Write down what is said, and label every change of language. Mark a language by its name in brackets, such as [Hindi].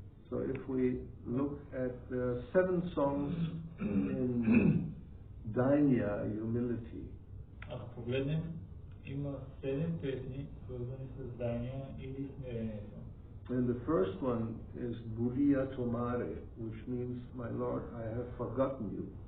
[English] So if we look at the 7 songs in dainya, humility. [Bulgarian] Ако погледнем, има 7 песни, свързани с дайня или смирението. [English] And the first one is Buddhiya Tomare, which means, my Lord, I have forgotten you.